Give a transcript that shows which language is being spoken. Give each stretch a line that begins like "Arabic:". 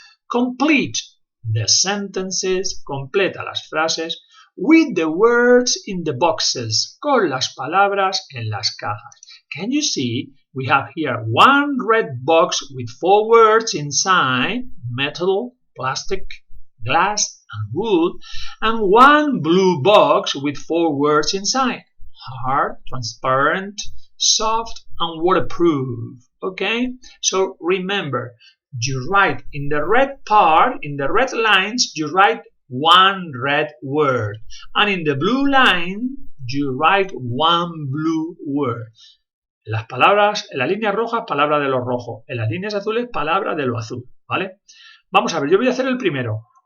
English: Complete the sentences.
Spanish: Completa las frases
English: with the words in the boxes.
Spanish: Con las palabras en las cajas.
English: Can you see? We have here one red box with 4 words inside. Metal, plastic, glass, and wood. And one blue box with 4 words inside. Hard, transparent, soft, and waterproof. Okay? So remember, you write in the red part, in the red lines, you write one red word. And in the blue line, you write one blue word.
Spanish: En las palabras, en las líneas rojas, palabra de lo rojo. En las líneas azules, palabra de lo azul. ¿Vale? Vamos a ver, yo voy a hacer el primero.